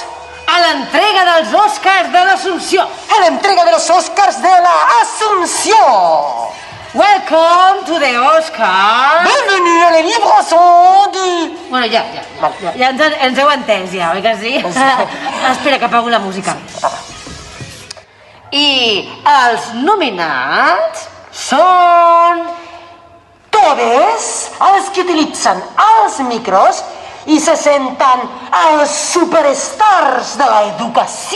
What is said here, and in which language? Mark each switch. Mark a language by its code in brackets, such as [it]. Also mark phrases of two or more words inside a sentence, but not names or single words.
[ca] a l'entrega dels Oscars de l'Assumpció. [es] a la entrega de los Oscars de la Asunción. [en] Welcome to the Oscar. [fr] Bienvenue a la livraison de... [ca] Bueno, ja ens heu entès, ja, oi que sí? Espera, que apago la música. I els nominats són... Todos els que utilitzen els micros i se senten els superstars de l'educació.